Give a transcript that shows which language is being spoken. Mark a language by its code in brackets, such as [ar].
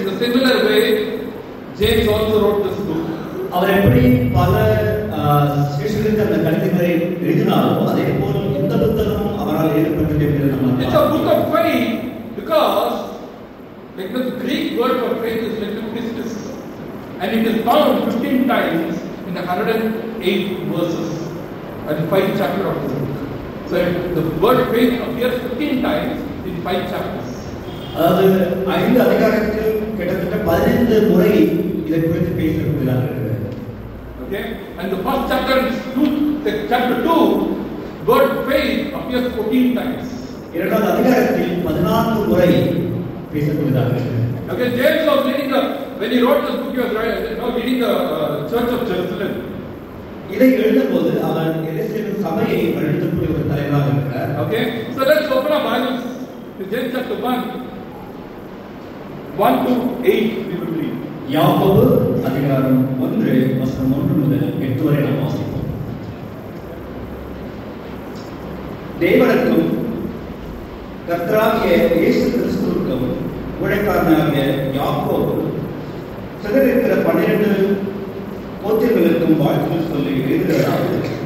[en] In a similar way, James also wrote this book. [ta] அவர் எப்படி பல சிஷ்யர்களுக்கு அந்த கடிதங்களை எழுதினாரோ அதே போல் இந்த புத்தகமும் அவரால் எழுதப்பட்டது என்று நம்ம [en] It's a book of faith because the Greek word for faith is pistis, and it is found 15 times in the 108 verses and 5 chapters of the book. So the word faith appears 15 times in 5 chapters. [ta] அதாவது 5 அதிகாரத்தில் கிட்டத்தட்ட 15 முறை இதை குறித்து பேசப்படுகிறது. [en] Okay, and the first chapter chapter 2, word faith appears 14 times. [ta] இரண்டாவது அதிகாரத்தில் 14 முறை பேசப்படுகிறது. [en] Okay, James was leading when he wrote this book, he was leading the church of Jerusalem. [ta] இதை எழுதும்போது அவர் எருசலேம் சபையை நடத்தக்கூடிய ஒரு தலைவராக இருக்கிறார். [en] Okay, so let's open our Bibles to James chapter 1 to 8 we will read. [ta] யாக்கோபு அதிகாரம் 1 வசனம் 1 முதல் 8 வரை நாம் வாசிப்போம். தேவனுக்கும் கர்த்தராகிய இயேசு கிறிஸ்துவுக்கும் ஊழியக்காரனாகிய யாக்கோபு சிதறிருக்கிற 12 கோத்திரங்களுக்கும் வாழ்த்துக்கள் சொல்லி எழுதுகிறார்கள்.